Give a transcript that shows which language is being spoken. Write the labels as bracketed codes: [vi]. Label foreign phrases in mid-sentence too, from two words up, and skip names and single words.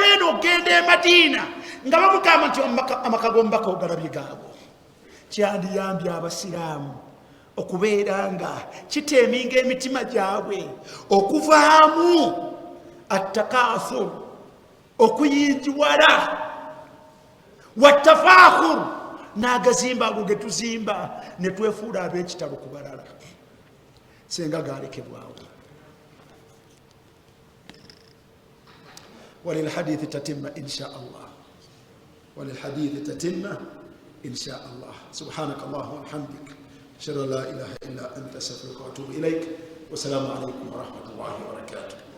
[lg] eno ogenda e Madina nga bamugamba nti amaka g'omubaka ogalabye gaabo, kyandiyambye abasiraamu okubeera nga kiteeminga emitima gyabwe okuvaamu attakathur, okuyinjiwala, wattafakhur, n'agazimba ago ge tuzimba ne twefuula ab'ekitalo ku balala, senga galekebwawo. [ar] وللحديث تتم إن شاء الله، وللحديث تتم إن شاء الله. سبحانك اللهم وبحمدك، أشهد أن لا إله إلا أنت، أستغفرك وأتوب إليك، والسلام عليكم ورحمة الله وبركاته.